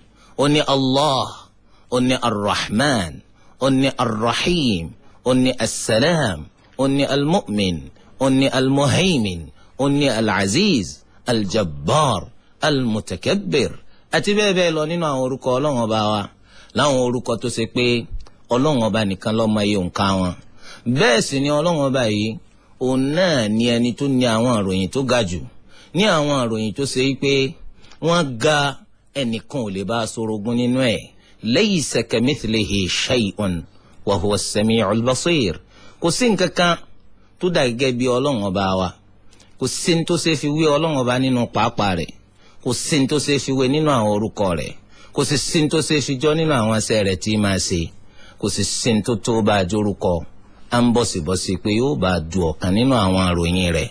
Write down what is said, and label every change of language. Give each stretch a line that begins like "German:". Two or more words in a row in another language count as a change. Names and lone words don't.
Yoruba: ó ní Allah, ó ní Ar-Rahman, ó ní Ar-Rahim, ó ní As-Salam, ó ní Al-Mu'min, ó ní Al-Muhaymin, ó ní Al-Aziz, Al-Jabbar, Al-Mutakabbir àti bẹ́ẹ̀ bẹ́ẹ̀ lọ nínú àwọn orúkọ ọlọ́run ọba wa, láwọn orúkọ tó ṣe pé ọlọ́run ọba nìkan ló mọ iye òǹkà wọn. bẹ́ẹ̀ sì ni ọlọ́run ọba yìí òun náà ni ẹni tó ní àwọn ìròyìn tó ga jù, ní àwọn ìròyìn tó ṣe pé wọ́n ga ẹnìkan ò lè bá a sorogún nínú ẹ̀.
Arabic: ليس كمثله شيء وهو السميع البصير.
Yoruba: kò sí nǹkan kan tó dà gẹ́gẹ́ bí ọlọ́run ọba wa, kò sí ní tó ṣe fi wé ọlọ́run ọba nínú pàápàá rẹ̀, kò sí ní tó ṣe fi wé nínú àwọn orúkọ rẹ̀, kò sì sí ní tó ṣe fi jọ nínú àwọn ẹsẹ̀ rẹ̀ tí máa ṣe, kò sì sí ní tó tó bá a jórúkọ à ń bọ̀sibọ̀si pé yóò bá a du ọ̀kan nínú àwọn àròyìn rẹ̀.